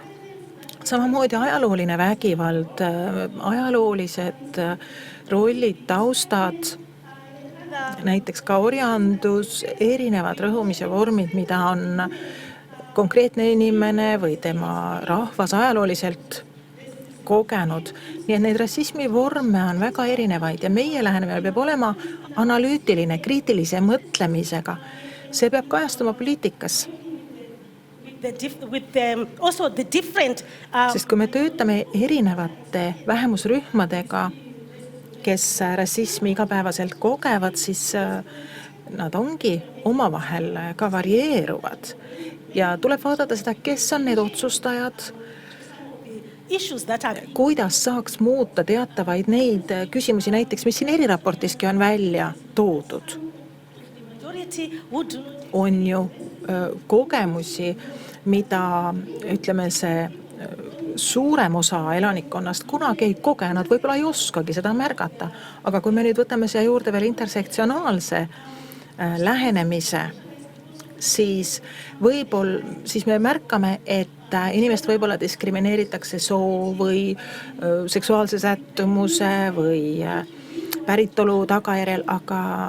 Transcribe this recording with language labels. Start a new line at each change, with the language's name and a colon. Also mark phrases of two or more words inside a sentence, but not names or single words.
Estonian: Samamoodi ajalooline vägivald, ajaloolised rollid, taustad, näiteks ka orjandus, erinevad rõhumise vormid, mida on konkreetne inimene või tema rahvas ajalooliselt kogenud. Nii et neid rassismi vorme on väga erinevaid ja meie lähenemine peab olema analüütiline, kriitilise mõtlemisega. See peab kajastuma poliitikas.
English: Also the different
Estonian: Sest kui me töötame erinevate vähemusrühmadega, kes rassismi igapäevaselt kogevad, siis nad ongi omavahel ka varieeruvad. Ja tuleb vaadata seda, kes on need otsustajad,
English: issues that are
Estonian: kuidas saaks muuta teatavaid neid küsimusi, näiteks mis siin eriraportiski on välja toodud.
English: majority would
Estonian: On ju kogemusi, mida ütleme see suurem osa elanikkonnast kunagi ei koge, nad võib-olla ei oskagi seda märgata. Aga kui me nüüd võtame siia juurde veel intersektsionaalse lähenemise, siis me märkame, et inimest võib-olla diskrimineeritakse soo või seksuaalse sättumuse või päritolu tagajärjel, aga